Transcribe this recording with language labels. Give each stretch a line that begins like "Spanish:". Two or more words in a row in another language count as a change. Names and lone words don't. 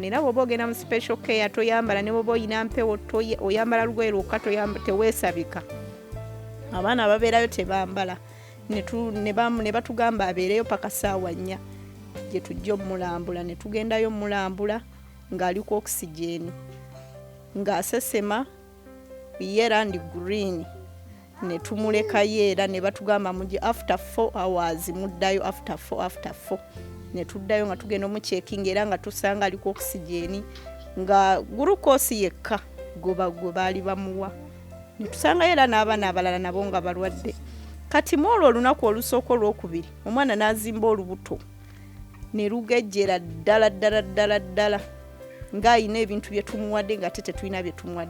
Ganda: Era bw'oba ogenda mu
English: special care
Ganda: toyambala, ne bw'oba olina mpewo oyambala lugoye lwokka teweesabika. Abaana ababeerayo tebambala. Ne batugamba abeereyo paka ssaawa 4 gye tujja omulambula. Ne tugendayo mulambula ng'ali ku oxygen ng'asesema
English: yellow and green.
Ganda: Ne tumulekayo era ne batugamba mujje
English: after 4 hours
Ganda: muddayo after 4. Ne tuddayo nga tugenda omucekinga era nga tusanga ali ku oxygen nga glucose yekka gwe baali bamuwa. Ne tusangayo era n'abaana abalala nabo nga balwadde. Kati mwolwo olunaku olusooka olwokubiri omwana n'azimba olubuto ne lugejjera ddala ng'ayina ebintu bye tumuwadde nga tetulina bye tumuwadde.